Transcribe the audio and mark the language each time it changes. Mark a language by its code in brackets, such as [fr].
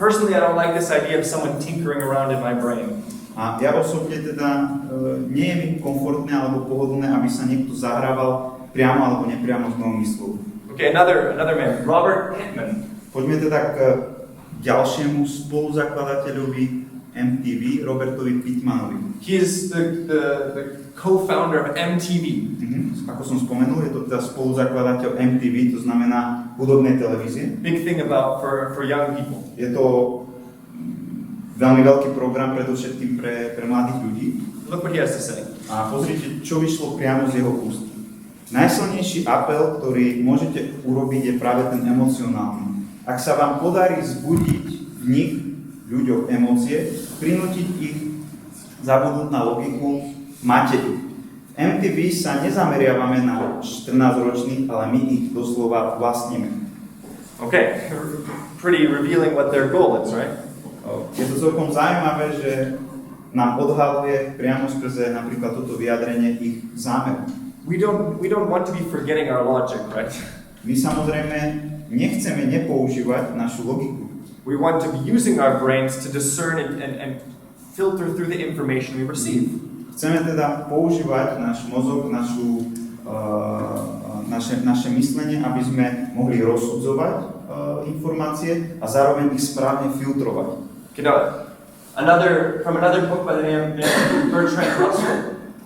[en] Personally, I don't like this idea of someone tinkering around in my brain. [sk] A ja osobne teda nie je mi komfortné alebo pohodlné, aby sa niekto zahrával priamo alebo nepriamo s mojou myslou. [en] Okay, another man, Robert Pittman. [sk] Poďme teda k ďalšiemu spoluzakladateľovi MTV, Robertovi Pittmanovi. [en] He is the co-founder of MTV. [sk] Ako som spomenul, je to teda spoluzakladateľ MTV, to znamená hudobnej televízie. [en] Big thing for young people. [sk] Je to veľmi veľký program predovšetkým pre mladých ľudí. [en] Look what he has to say. [sk] A pozrite, čo vyšlo priamo z jeho úst. Najsilnejší apel, ktorý môžete urobiť, je práve ten emocionálny. Ak sa vám podarí vzbudiť v nich, ľuďoch, emócie, prinútiť ich zabudnúť na logiku, máte ich. V MTV sa nezameriavame na 14-ročných, ale my ich doslova vlastníme. [en] Okay, pretty revealing what their goal is, right? [sk] Je to celkom zaujímavé, že nám odhaluje priamo skrze napríklad toto vyjadrenie ich zámer. [en] We don't want to be forgetting our logic, right? [sk] My samozrejme nechceme nepoužívať našu logiku. [en] We want to be using our brains to discern and filter through the information we receive. [sk] Chceme teda používať náš mozog, naše myslenie, aby sme mohli rozsudzovať informácie a zároveň ich správne filtrovať. [en] Okay, now, from another book by the name of Bertrand Russell.